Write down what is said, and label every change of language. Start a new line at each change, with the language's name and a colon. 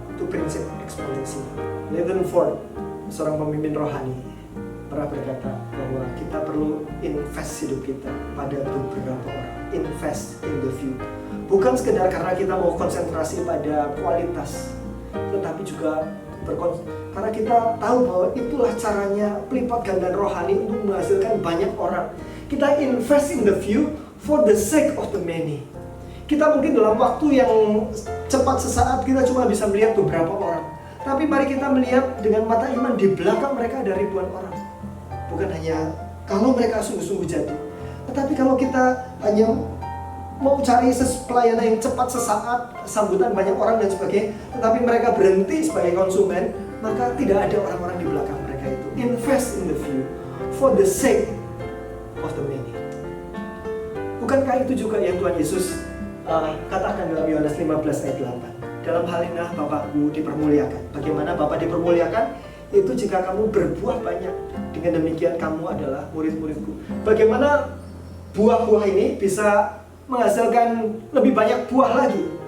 Indonesian: Itu prinsip eksponensial. Leighton Ford, seorang pemimpin rohani, pernah berkata bahwa kita perlu invest hidup kita pada beberapa orang.
English: Invest in the few.
Indonesian: Bukan sekedar karena kita mau konsentrasi pada kualitas, tetapi juga karena kita tahu bahwa itulah caranya pelipat gandaan rohani untuk menghasilkan banyak orang. Kita
English: invest in the few for the sake of the many.
Indonesian: Kita mungkin dalam waktu yang cepat sesaat kita cuma bisa melihat beberapa orang, tapi mari kita melihat dengan mata iman di belakang mereka ada ribuan orang. Bukan hanya kalau mereka sungguh-sungguh jadi, tetapi kalau kita hanya mau cari pelayanan yang cepat sesaat, sambutan banyak orang dan sebagainya, tetapi mereka berhenti sebagai konsumen, maka tidak ada orang-orang di belakang mereka itu.
English: Invest in the few for the sake of the many.
Indonesian: Bukankah itu juga yang Tuhan Yesus katakan dalam Yohanes 15 ayat 8? Dalam hal ini Bapakku dipermuliakan. Bagaimana Bapa dipermuliakan? Itu jika kamu berbuah banyak. Dengan demikian kamu adalah murid-muridku. Bagaimana buah-buah ini bisa menghasilkan lebih banyak buah lagi?